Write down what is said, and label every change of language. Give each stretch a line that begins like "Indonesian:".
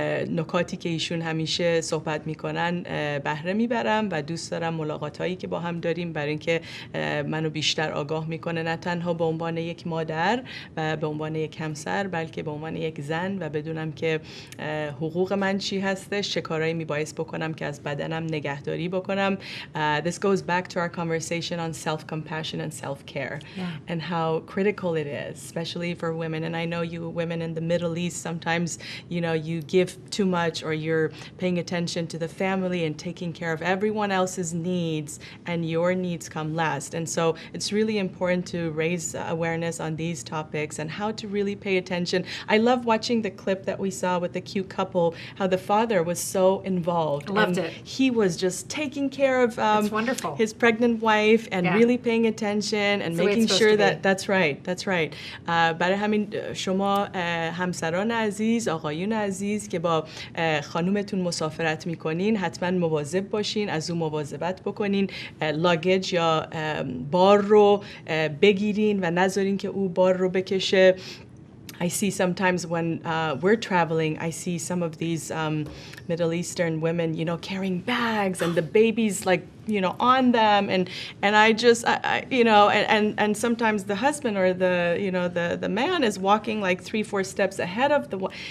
Persian: نکاتی که ایشون همیشه صحبت میکنن بهره میبرم و دوست دارم ملاقاتایی که با هم داریم برای اینکه منو بیشتر آگاه میکنه، نه تنها به عنوان یک مادر و به عنوان یک همسر بلکه به عنوان یک زن و بدونم که حقوق من چی هستش، چه کارایی میبایست بکنم که از بدنم نگهداری بکنم.
English: This goes back to our conversation on self-compassion and self-care and how critical it is, especially for women. And I know you women in the Middle East, sometimes, you know, you give too much or you're paying attention to the family and taking care of everyone else's needs and your needs come last. And so it's really important to raise awareness on these topics and how to really pay attention. I love watching the clip that we saw with the cute couple, how the father was so involved. I loved it. He was just taking care of It's wonderful. his pregnant wife and really paying attention and making sure that that's right.
Persian: برای همین شما همسران عزیز، آقایون عزیز که با خانومتون مسافرت میکنین حتما مواظب باشین، از اون مواظبت بکنین، لاگیج یا بار رو بگیرین و نذارین که او بار رو بکشه.
English: I see sometimes when we're traveling, I see some of these Middle Eastern women, you know, carrying bags and the babies like, you know, on them. And I just, you know, and sometimes the husband or the, you know, the man is walking like 3-4 steps ahead of the one.